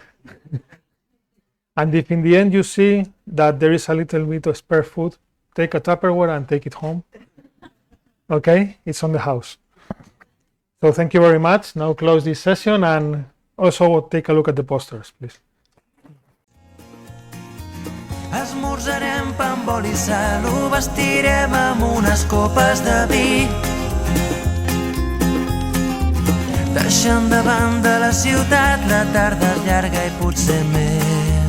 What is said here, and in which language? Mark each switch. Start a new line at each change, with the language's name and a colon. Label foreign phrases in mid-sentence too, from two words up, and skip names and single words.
English: And if in the end you see that there is a little bit of spare food, take a Tupperware and take it home. Okay, it's on the house. So thank you very much. Now close this session and also take a look at the posters, please.
Catalan: Esmorzarem pa amb oli i sal, ho vestirem amb unes copes de vi. Deixant de banda la ciutat, la tarda és llarga i potser més.